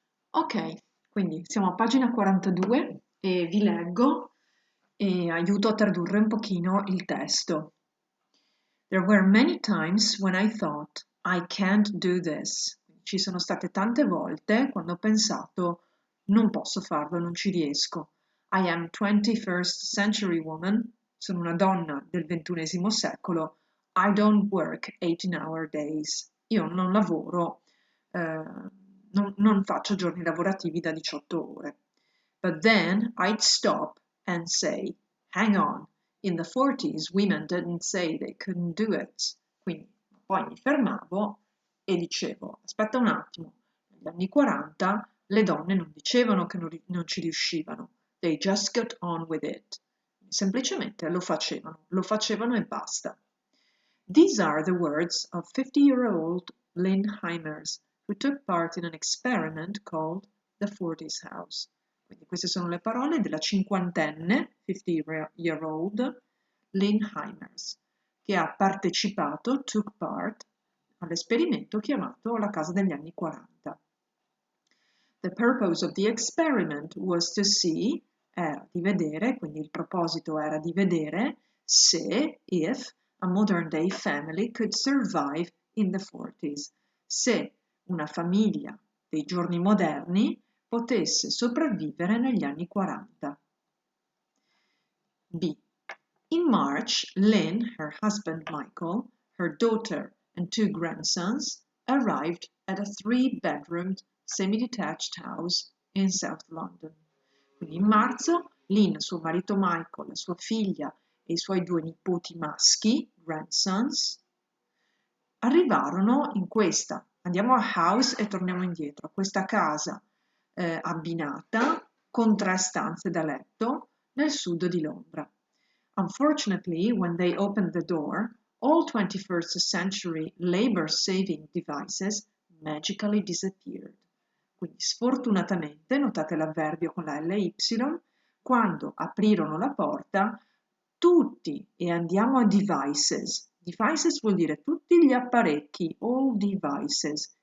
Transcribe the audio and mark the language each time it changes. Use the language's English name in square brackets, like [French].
[Italian] Ok, quindi siamo a pagina 42 e vi leggo e aiuto a tradurre un pochino il testo. [English] There were many times when I thought, I can't do this. [Italian] Ci sono state tante volte quando ho pensato, non posso farlo, non ci riesco. [English] I am 21st century woman, [Italian] sono una donna del XXI secolo. [English] I don't work 18-hour days. [Italian] Io non lavoro, non faccio giorni lavorativi da 18 ore. [English] But then I'd stop and say, hang on, in the 40s women didn't say they couldn't do it. [Italian] Quindi poi mi fermavo e dicevo, aspetta un attimo, negli anni 40 le donne non dicevano che non ci riuscivano. [English] They just got on with it. [Italian] Semplicemente lo facevano e basta. [English] These are the words of 50-year-old Lynn Heimers, who took part in an experiment called the 40s House. [Italian] Quindi queste sono le parole della cinquantenne, 50-year-old Lynn Heimers, che ha partecipato, [English] took part, [Italian] all'esperimento chiamato la casa degli anni 40. [English] The purpose of the experiment was to see, [Italian] era di vedere, quindi il proposito era di vedere se, [English] if, a modern day family could survive in the 40s, [Italian] se una famiglia dei giorni moderni potesse sopravvivere negli anni 40. B. [English] In March, Lynn, her husband Michael, her daughter and two grandsons arrived at a three-bedroomed semi-detached house in South London. [Italian] Quindi in marzo Lynn, suo marito Michael, la sua figlia e i suoi due nipoti maschi, [English] grandsons, [Italian] arrivarono in questa, andiamo a house e torniamo indietro, questa casa abbinata con 3 stanze da letto nel sud di Londra. [English] Unfortunately, when they opened the door, all 21st century labor-saving devices magically disappeared. [Italian] Quindi sfortunatamente, notate l'avverbio con la LY, quando aprirono la porta, tutti, e andiamo a devices. Devices vuol dire tutti gli apparecchi, [English] all devices.